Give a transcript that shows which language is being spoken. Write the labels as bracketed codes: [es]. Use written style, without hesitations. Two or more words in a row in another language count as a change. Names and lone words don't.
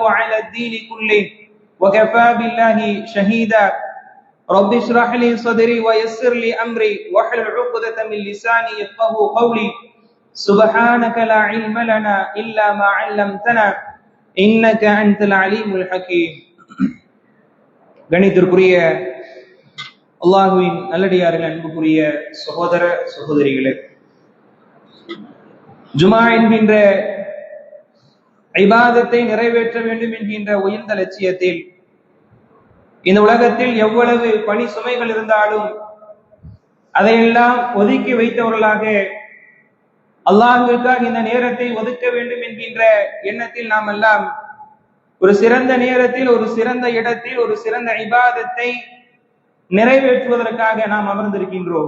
[ar] على الدين كله وكفى بالله شهيدا رب اشرح لي صدري ويسر لي أمري واحلل عقدة من لساني يفقهوا قولي سبحانك لا علم لنا إلا ما علمتنا إنك أنت العليم الحكيم [ta] கணித்திற்குரிய அல்லாஹ்வின் நல்லடியார்கள், அன்புக்குரிய சகோதர சகோதரிகளே, ஜுமா என்கின்ற இபாதத்தை நிறைவேற்ற வேண்டும் என்கின்ற உயர்ந்த லட்சியத்தில் இந்த உலகத்தில் எவ்வளவு பணி சுமைகள் இருந்தாலும் அதையெல்லாம் ஒதுக்கி வைத்தவர்களாக அல்லாஹ்விற்காக இந்த நேரத்தை ஒதுக்க வேண்டும் என்கின்ற எண்ணத்தில் நாம் எல்லாம் ஒரு சிறந்த நேரத்தில், ஒரு சிறந்த இடத்தில், ஒரு சிறந்த இபாதத்தை நிறைவேற்றுவதற்காக நாம் அமர்ந்திருக்கின்றோம்.